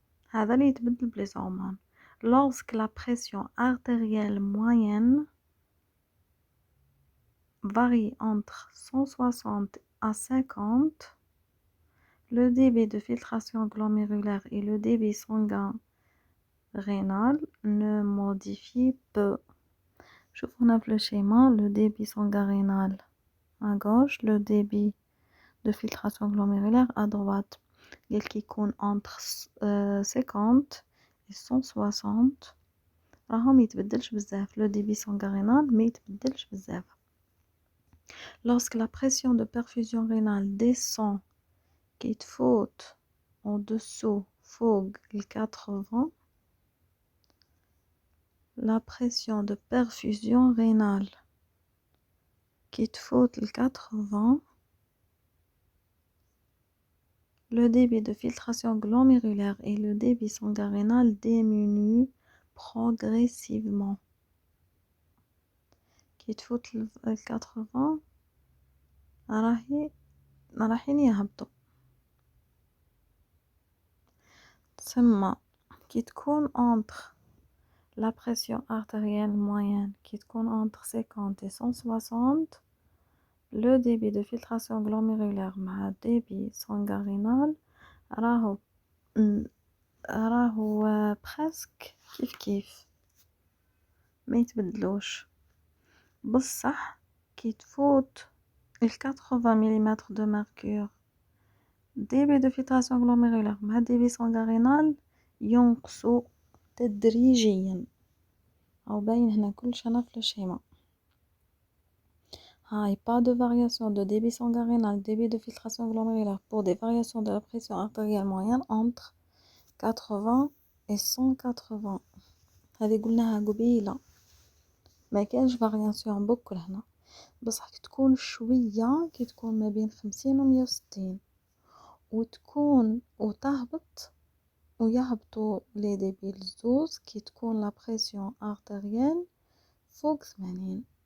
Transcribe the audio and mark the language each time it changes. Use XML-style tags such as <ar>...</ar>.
<ar>هذا اللي يتبدل بلي هرمون.</ar> <fr>Lorsque la pression artérielle moyenne varie entre 160 à 50, le débit de filtration glomérulaire et le débit sanguin rénal ne modifient peu.</fr> <ar>شوفوا في</ar> <fr>le schéma, le débit sanguin rénal à gauche, le débit de filtration glomérulaire à droite.</fr> <ar>Il qui يكون</ar> <fr>entre 50 et 160</fr> <ar>راهو ما يتبدلش بزاف.</ar> <fr>Le débit sanguin rénal</fr> <ar>ما يتبدلش بزاف.</ar> <fr>Lorsque la pression de perfusion rénale descend qui</fr> <ar>تفوت</ar> <fr>en dessous فوق 80, la pression de perfusion rénale qui تفوت 80, le débit de filtration glomérulaire et le débit sanguin rénal diminuent progressivement.</fr> <ar>Qui تفوت 80 راهي رايحين يهبطوا. تسمى كي تكون</ar> <fr>entre la pression artérielle moyenne qui تكون entre 50 et 160 le débit de filtration glomérulaire مع débit sanguinal</fr> <ar>راهو presque كيف ما يتبدلوش. بصح كي تفوت 80 ملم</ar> <fr>de mercure débit de filtration glomérulaire مع débit sanguinal</fr> <ar>ينقصوا تدريجيا. أو باين هنا كلش أنا في الشيما. هاي</ar> <fr>pas de variation de débit sanguinal, débit de filtration glomérulaire pour des variations de la pression artérielle moyenne entre 80 et 180.</fr> <ar>هذه قلناها قبيلة. ما كانش فارياسيون بكل هنا، بصح كي تكون شوية كي تكون ما بين 50 و 160 وتكون وتهبط ويهبطوا لي ديبي الزوز كي تكون لا بريسيون ارتيريال فوق 80.</ar>